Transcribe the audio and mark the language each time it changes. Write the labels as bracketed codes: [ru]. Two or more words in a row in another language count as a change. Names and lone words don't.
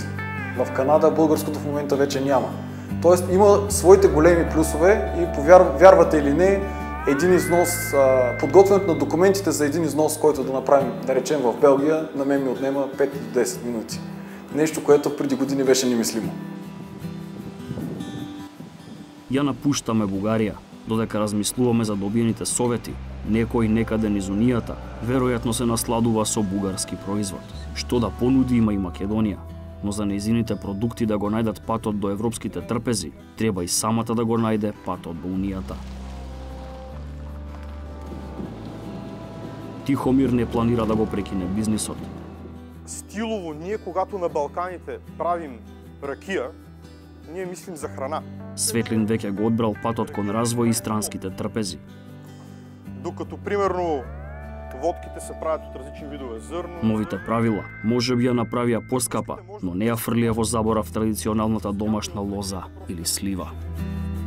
[bg] В Канада българското в момента вече няма. Тоест има своите големи плюсове и повярвате или не, един износ, подготвянето на документите за един износ, който да направим, да речем в Белгия, на мен ми отнема 5 до 10 минути. Нещо, което преди години беше немислимо. [mk] Ја напуштаме Бугарија, додека размислуваме за добиените совети. Некој некаде низ Унијата веројатно се насладува со бугарски производ. Што да понуди има и Македонија. Но за нејзините продукти да го најдат патот до европските трпези, треба и самата да го најде патот до Унијата. Тихомир не планира да го прекине бизнисот. [bg] Стилово, ние когато на Балканите правим ракия, ние мислим за храна. [mk] Светлин веќе го одбрал патот кон развој и странските трпези. [bg] Докато, примерно, водките се правят от различни видове зърно. [mk] Новите правила може би ја направија поскапа, но не ја фрлија во заборав традиционалната домашна лоза или слива.